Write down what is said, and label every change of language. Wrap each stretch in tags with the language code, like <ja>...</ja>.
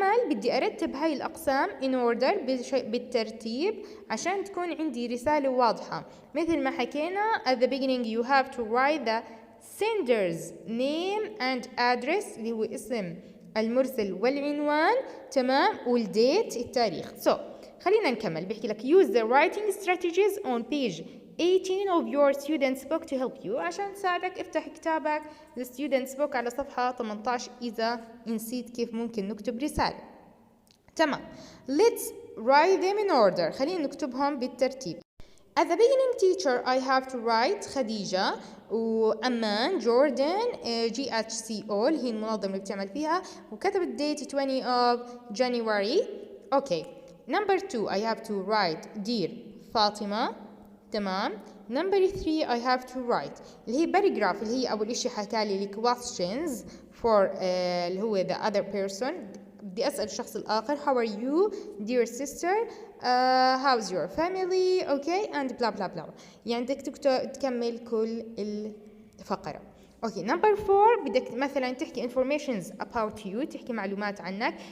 <ar>بدي أرتب هاي الأقسام</ar> <en>in order</en> <ar>بالترتيب عشان تكون عندي رسالة واضحة. مثل ما حكينا</ar> <en>at the beginning you have to write the sender's name and address</en> <ar>اللي هو اسم المرسل والعنوان. تمام. والديت التاريخ.</ar> <en>So</en> <ar>خلينا نكمل. بيحكي لك</ar> <en>use the writing strategies on page 18 of your student's book to help you.</en> <ar>عشان تساعدك افتح كتابك</ar> <en>the student's book</en> <ar>على صفحة 18 إذا نسيت كيف ممكن نكتب رسالة. تمام.</ar> <en>Let's write them in order.</en> <ar>خلينا نكتبهم بالترتيب.</ar> <en>At the beginning, teacher, I have to write خديجة وأمان Jordan GHCO</en> <ar>اللي هي المنظمة اللي بتعمل فيها وكتبت</ar> <en>date 20 of January. Okay. Number 2, I have to write dear فاطمة.</en> <ar>تمام.</ar> <en>Number 3, I have to write اللي هي paragraph</en> <ar>اللي هي أول إشي حكالي</ar> <en>questions for</en> <ar>اللي هو</ar> <en>the other person.</en> <ar>بدي أسأل الشخص الآخر</ar> <en>how are you dear sister how's your family okay and blah blah blah.</en> <ar>يعني بدك تكمل كل الفقرة. اوكي. نمبر 4 بدك مثلا تحكي</ar> <en>informations about you</en> <ar>تحكي معلومات عنك.</ar>